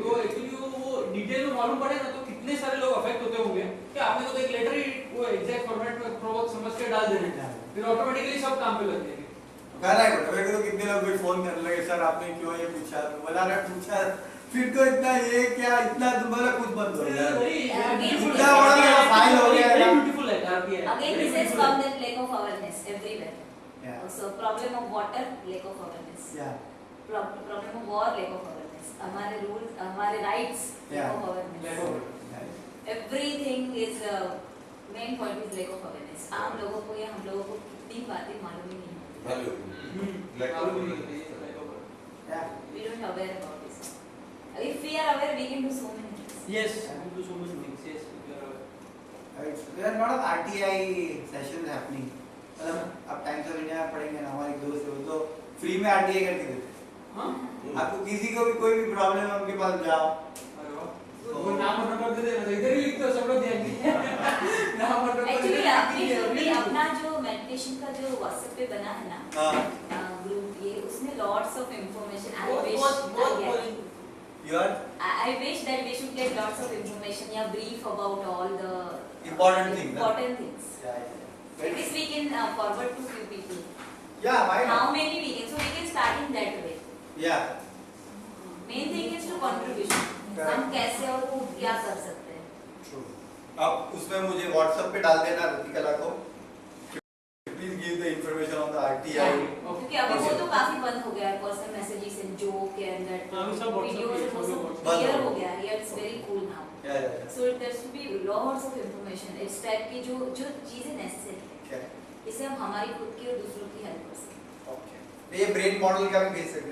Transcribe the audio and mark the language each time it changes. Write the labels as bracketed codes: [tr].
[hi] वो एक्चुअली वो डिटेल में मालूम पड़े ना तो कितने सारे लोग अफेक्ट होते होंगे कि आपने तो एक लेटर ही वो एग्जैक्ट फॉर्मेट में प्रोवोक समझ के डाल देना है, फिर ऑटोमेटिकली सब काम पे लग जाएंगे. कहना है बेटा, मेरे को तो कितने लोग भी फोन करने लगे, सर आपने क्यों ये पूछा, बोला ना पूछा, फिर तो इतना ये क्या इतना तुम्हारा कुछ बंद हो गया. उल्टा बड़ा फाइल हो गया. ब्यूटीफुल है RTI. [en] Again, this has come that lack of awareness everywhere. So problem of water, lack of awareness. Problem of war, lack of awareness. हमारे rules, हमारे rights, lack of awareness. Everything is main point is lack of awareness. [hi] आम लोगों को या हम लोगों को कितनी बातें मालूम ही नहीं. [en] We don't aware about this. If we are aware, we can do so many things. Yes, I can do so many things. Yes, if you are aware. There are a lot of RTI sessions happening. [hi] मतलब आप times of India पढ़ेंगे ना, हमारे दोस्त है वो तो free में RTI करके देते हैं. हाँ? आपको किसी को भी कोई भी प्रॉब्लम है उनके पास जाओ. अरे वाह. वो नाम और नंबर दे देना, इधर ही लिख दो, सब लोग देंगे. नाम और नंबर. Actually, आपने जो भी अपना जो meditation का जो WhatsApp पे बना है ना, ग्रुप ये उसमें [en] lots of information. I wish that we should get lots of information या brief about all the important things. At least we can forward to few people. Yeah, why not? How many we can? So we can start in that way. Yeah. Main thing is to contribution. [hi] हम कैसे और वो क्या कर सकते हैं. [en] True. [hi] आप उसमें मुझे WhatsApp पे डाल देना रतिकला को. [en] Please give the information on the RTI. [hi] क्योंकि अभी वो तो काफी बंद हो गया है, [en] personal messages and joke and that videos [hi] वो सब क्लियर हो गया है. [en] It's very cool now. So there should be lots of information. [hi] इस टाइप की जो चीजें नेसेसरी है, इससे हम हमारी खुद की और दूसरों की हेल्प कर सकते हैं. [en] Okay. [hi] ये ब्रेन मॉडल का भी भेज सकते हैं.